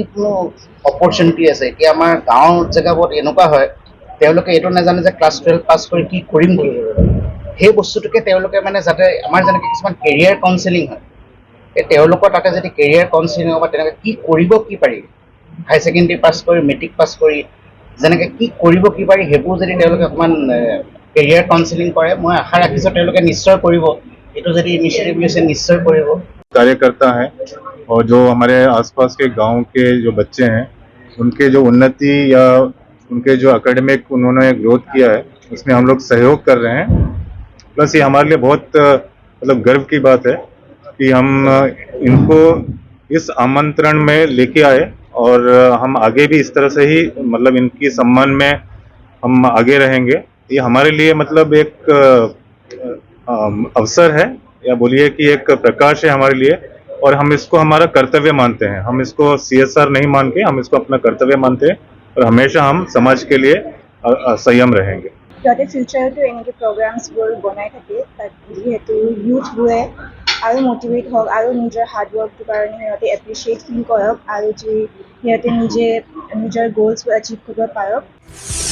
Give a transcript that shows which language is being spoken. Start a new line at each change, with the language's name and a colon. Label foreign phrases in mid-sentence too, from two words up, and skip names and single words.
Assamese: অপৰচুনিটি আছে এতিয়া আমাৰ গাঁৱৰ জেগাবোৰত এনেকুৱা হয় তেওঁলোকে এইটো নাজানে যে
English: class 12 pass
Assamese: কৰি কি কৰিম সেই বস্তুটোকে তেওঁলোকে মানে যাতে আমাৰ যেনেকৈ কিছুমান
English: career counseling
Assamese: হয় এই তেওঁলোকৰ তাতে যদি
English: career counseling
Assamese: হ'ব তেনেকৈ কি কৰিব কি পাৰি
English: higher secondary pass
Assamese: কৰি
English: matric pass
Assamese: কৰি যেনেকৈ কি কৰিব কি পাৰি সেইবোৰ যদি তেওঁলোকে অকণমান
English: career counseling
Assamese: কৰে মই আশা ৰাখিছোঁ তেওঁলোকে নিশ্চয় কৰিব এইটো যদি ইনিচিয়েটিভ লৈছে নিশ্চয় কৰিব
Hindi: कार्यकर्ता हैं और जो हमारे आसपास के गांव के जो बच्चे हैं उनके जो उन्नति या उनके जो एकेडमिक उन्होंने ग्रोथ किया है उसमें हम लोग सहयोग कर रहे हैं प्लस ये हमारे लिए बहुत मतलब गर्व की बात है कि हम इनको इस आमंत्रण में लेके आए और हम आगे भी इस तरह से ही मतलब इनकी सम्मान में हम आगे रहेंगे ये हमारे लिए मतलब एक अवसर है या बोलिए कि एक प्रकाश है हमारे लिए और हम इसको हमारा कर्तव्य मानते हैं हम इसको CSR नहीं मान के हम इसको अपना कर्तव्य मानते हैं और हमेशा हम समाज के लिए संयम रहेंगे
Assamese: যাতে ফিউচাৰতো এনেকৈ প্ৰগ্ৰামছবোৰ বনাই থাকে তাত যিহেতু ইউথবোৰে আৰু মটিভেট হওক আৰু নিজৰ হাৰ্ডৱৰ্কটোৰ কাৰণে সিহঁতে
English: appreciate feel
Assamese: কৰক আৰু সিহঁতে নিজৰ গ'লছবোৰ এচিভ কৰিব পাৰক